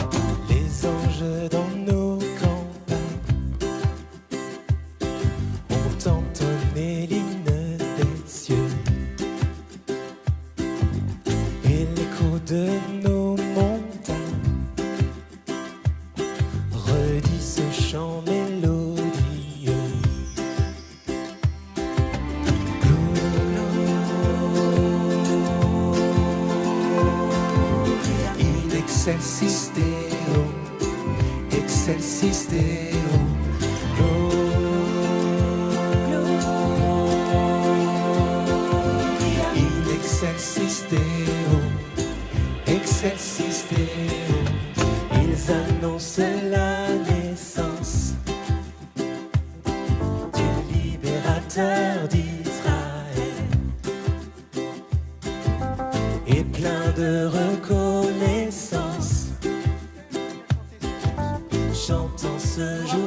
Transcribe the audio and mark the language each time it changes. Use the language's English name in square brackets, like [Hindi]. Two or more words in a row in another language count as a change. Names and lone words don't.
[French] Les anges dans nos campagnes ont entonné l'hymne des cieux et l'écho de nos montagnes redit ce chant mélodieux. [Latin] In excelsis Deo, excelsis Deo. In excelsis Deo, excelsis Deo. [French] Ils annoncent la naissance du libérateur d'Israël. Et plein de reconnaissance, chantant ce jour